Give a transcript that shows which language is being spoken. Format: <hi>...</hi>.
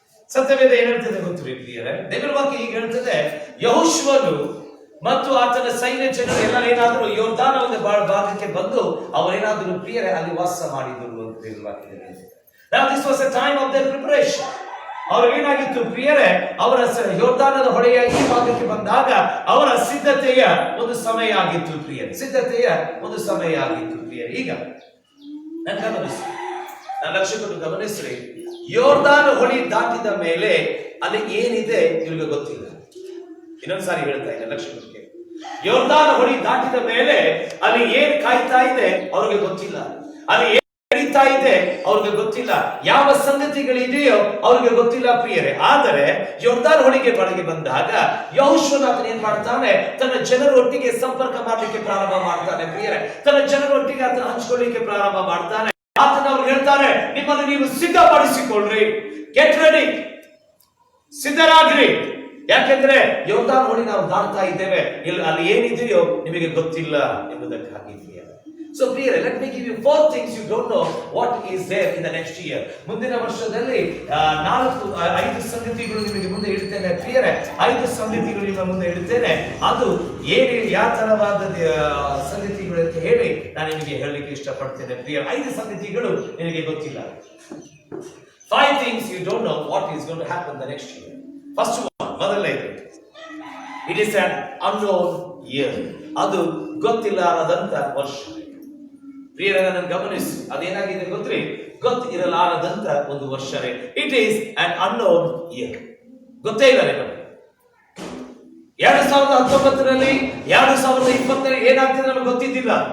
<kn>ಸತ್ಯವೇದ ಏನ್ ಹೇಳ್ತದೆ ಗೊತ್ತಿರಿ ಪ್ರಿಯರೇ, ದೇವರ ವಾಕ್ಯ ಈಗ ಹೇಳ್ತದೆ, ಯೆಹೋಶುವನು ಮತ್ತು ಆತನ ಸೈನ್ಯ ಜನರು ಎಲ್ಲರೇನಾದರೂ ಯೋರ್ದಾನ ಒಂದು ಭಾಗಕ್ಕೆ ಬಂದು ಅವರೇನಾದರೂ ಪ್ರಿಯರೇ ಅಲ್ಲಿ ವಾಸ ಮಾಡಿದ್ರು ಅಂತ ದೇವರ ವಾಕ್ಯ ಹೇಳ್ತದೆ.</kn> <en>Now this was a time of their preparation.</en> <kn>ಅವ್ರಿಗೇನಾಗಿತ್ತು ಪ್ರಿಯರೇ, ಅವರ ಯೋರ್ದಾನದ ಹೊಳೆಯ ಈ ಭಾಗಕ್ಕೆ ಬಂದಾಗ ಅವರ ಸಿದ್ಧತೆಯ ಒಂದು ಸಮಯ ಆಗಿತ್ತು ಪ್ರಿಯರೇ, ಸಿದ್ಧತೆಯ ಒಂದು ಸಮಯ ಆಗಿತ್ತು ಪ್ರಿಯರೇ. ಈಗ ನನ್ನ ಗಮನಿಸಿ, ನನ್ನ ಲಕ್ಷ್ಯ ಕೊಟ್ಟು ಗಮನಿಸ್ರಿ, ಯೋರ್ದಾನ ಹೊಳಿ ದಾಟಿದ ಮೇಲೆ ಅಲ್ಲಿ ಏನಿದೆ ಇವ್ರಿಗೆ ಗೊತ್ತಿಲ್ಲ. ಇನ್ನೊಂದ್ಸಾರಿ ಹೇಳ್ತಾ ಇದ್ದೆ, ಲಕ್ಷ್ಮೀ ಯೋರ್ದಾನ ಹೊಳಿ ದಾಟಿದ ಮೇಲೆ ಅಲ್ಲಿ ಏನ್ ಕಾಯ್ತಾ ಇದೆ ಅವ್ರಿಗೆ ಗೊತ್ತಿಲ್ಲ, ಅಲ್ಲಿ ಏನ್ ನಡೀತಾ ಇದೆ ಅವ್ರಿಗೆ ಗೊತ್ತಿಲ್ಲ, ಯಾವ ಸಂಗತಿಗಳಿದೆಯೋ ಅವ್ರಿಗೆ ಗೊತ್ತಿಲ್ಲ ಪ್ರಿಯರೇ. ಆದರೆ ಯೋರ್ದಾನ ಹೊಳಿಗೆ ಬಳಿಗೆ ಬಂದಾಗ ಯೆಹೋಶುವನಾಥನು ಏನ್ ಮಾಡ್ತಾನೆ, ತನ್ನ ಜನರೊಟ್ಟಿಗೆ ಸಂಪರ್ಕ ಮಾಡಲಿಕ್ಕೆ ಪ್ರಾರಂಭ ಮಾಡ್ತಾನೆ ಪ್ರಿಯರೇ. ತನ್ನ ಜನರೊಟ್ಟಿಗೆ ಆತನ ಹಂಚ್ಕೊಳ್ಳಿಕ್ಕೆ ಪ್ರಾರಂಭ ಮಾಡ್ತಾನೆ. ಆತನ ಅವ್ರು ಹೇಳ್ತಾರೆ, ನಿಮ್ಮನ್ನು ನೀವು ಸಿದ್ಧಪಡಿಸಿಕೊಳ್ಳ್ರಿ,</kn> <en>get ready,</en> <kn>ಸಿದ್ಧರಾಗ್ರಿ. ಯಾಕೆಂದ್ರೆ ಯೋರ್ದಾನ ಹೊಳಿ ನಾವು ದಾಟ್ತಾ ಇದ್ದೇವೆ, ಇಲ್ಲಿ ಅಲ್ಲಿ ಏನಿದೆಯೋ ನಿಮಗೆ ಗೊತ್ತಿಲ್ಲ ಎಂಬುದಕ್ಕಾಗಿ.</kn> <en>So ಪ್ರಿಯರೇ, let me give you 4 things you don't know what is there in the next year.</en> <kn>ಮುಂದಿನ ವರ್ಷದಲ್ಲಿ 5 ಸಂಗತಿಗಳು ನಿಮಗೆ ಮುಂದೆ ಇಡ್ತೇನೆ ಪ್ರಿಯರೇ. 5 ಸಂಗತಿಗಳು ನಿಮ್ಮ ಮುಂದೆ ಇಡ್ತೇನೆ. ಅದು ಏನು ಯಾವ ತರವಾದ ಸಂಗತಿಗಳು ಅಂತ ಹೇಳಿ ನಾನು ನಿಮಗೆ ಹೇಳಲಿಕ್ಕೆ ಇಷ್ಟಪಡ್ತೇನೆ ಪ್ರಿಯರೇ. 5 ಸಂಗತಿಗಳು ನಿಮಗೆ ಗೊತ್ತಿಲ್ಲ.</kn> <en>5 things you don't know what is going to happen the next year. First one,</en> <kn>ಮೊದಲನೇದು,</kn> <en>it is an unknown year.</en> <kn>ಅದು ಗೊತ್ತಿಲ್ಲದಂತ ವರ್ಷ ಪ್ರಿಯರೇ. ನನ್ನ ಗಮನಿಸಿ, ಅದೇನಾಗಿದೆ ಗೊತ್ತ್ರಿ, ಗೊತ್ತಿರಲಾರದಂತ ಒಂದು ವರ್ಷವೇ.</kn> <en>It is an unknown year.</en> <kn>ಗೊತ್ತೇ ಇಲ್ಲ ನಿಮಗೆ 2019ರಲ್ಲಿ 2020ರಲ್ಲಿ ಏನಾಗ್ತದೆ ನಮಗೆ ಗೊತ್ತಿದ್ದಿಲ್ಲ.</kn>